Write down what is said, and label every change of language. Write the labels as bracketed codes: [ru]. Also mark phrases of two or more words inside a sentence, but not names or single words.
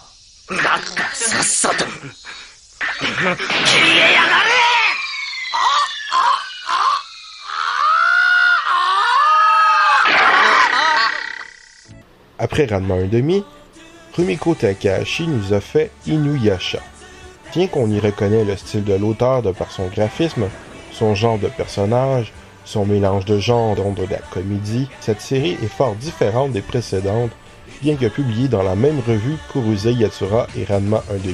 [ja] だったらさっさと消えやがれ。 [fr] Après Ranma 1/2, Rumiko Takahashi nous a fait Inuyasha. Bien qu'on y reconnaît le style de l'auteur de par son graphisme, son genre de personnage, son mélange de genres dont de la comédie, cette série est fort différente des précédentes, bien que publiée dans la même revue qu'Urusei Yatsura et Ranma 1/2.